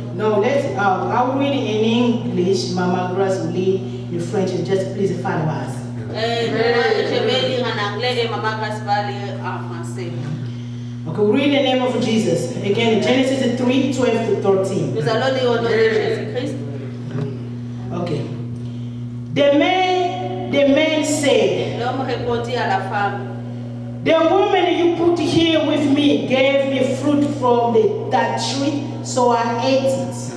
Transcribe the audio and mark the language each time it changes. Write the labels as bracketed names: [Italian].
[English] No, I'll read it in English. Mama Grace will read in French, and just please follow us. [French] Je vais lire en anglais et Maman Grace va lire en français. [English] Okay, we read in the name of Jesus. Again, Genesis 3, 12 to 13. [French] Nous allons lire au nom de Jésus-Christ. [English] Okay. The man said, [French] L'homme répondit à la femme, [English] the woman you put here with me gave me fruit from that tree, so I ate it.